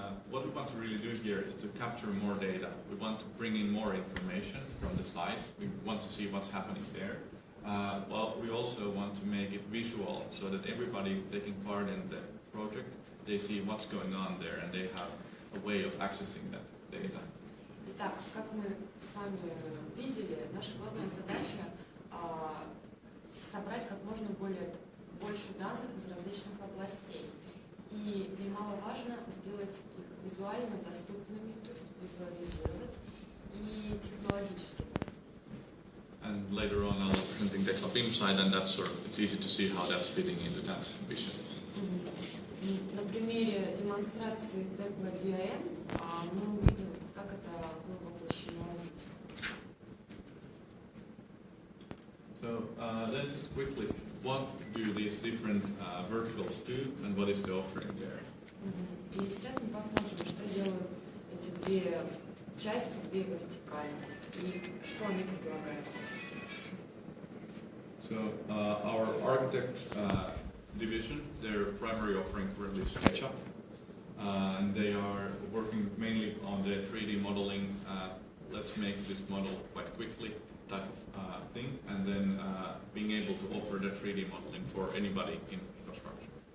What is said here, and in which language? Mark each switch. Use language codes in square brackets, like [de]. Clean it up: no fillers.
[en] What we want to really do here is to capture more data. We want to bring in more information from the site. We want to see what's happening there. Well, we also want to make it visual so that everybody taking part in the project, they see what's going on there and they have a way of accessing that data. [ru] Итак, как мы с вами видели, наша главная задача собрать как можно больше данных из различных областей. И немаловажно сделать их визуально доступными, то есть визуализировать, и технологически доступными. [en] And later on I'll presenting tekla BIM side, and that's sort of, it's easy to see how that's fitting into that vision. [ru] На примере демонстрации tekla BIM мы увидим, как это было воплощено в жизнь. [en] So let's just quickly, what do these different verticals do, and what is the offering there? [ru] И сейчас мы посмотрим, что делают эти две части, две вертикали, и что они предлагают. [en] So our architect division, their primary offering currently is SketchUp, and they are working mainly on the 3D modeling. Let's make this model quite quickly type of thing, and then being able to offer the 3D modeling for anybody in construction.